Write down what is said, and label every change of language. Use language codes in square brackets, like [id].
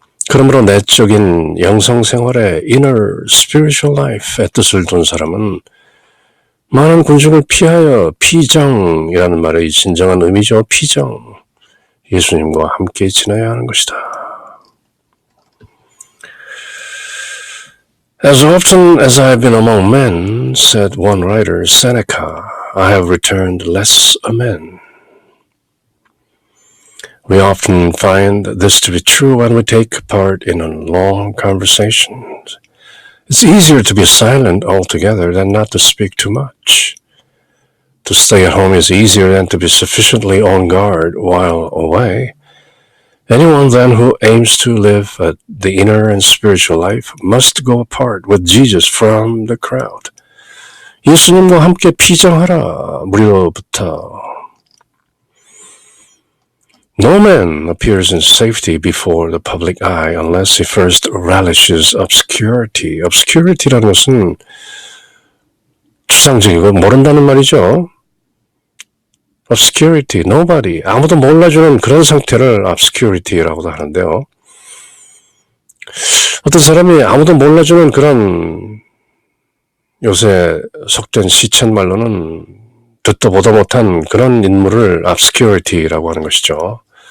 [ko] 그러므로 내적인 영성생활의 inner spiritual life의 뜻을 둔 사람은 많은 군중을 피하여 피장이라는 말의 진정한 의미죠. 피장. 예수님과 함께 지내야 하는 것이다. [en] As often as I have been among men, said one writer, Seneca, I have returned less a man. We often find this to be true when we take part in a long conversation. It's easier to be silent altogether than not to speak too much. To stay at home is easier than to be sufficiently on guard while away. Anyone then who aims to live the inner and spiritual life must go apart with Jesus from the crowd. [ko] 예수님과 함께 피장하라, 무리로부터. [en] No man appears in safety before the public eye unless he first relishes obscurity. Obscurity라는 것은 [ko] 추상적이고 모른다는 말이죠. obscurity, nobody, 아무도 몰라주는 그런 상태를 obscurity라고도 하는데요. 어떤 사람이 아무도 몰라주는 그런 요새 속된 시쳇말로는 듣도 보도 못한 그런 인물을 obscurity라고 하는 것이죠.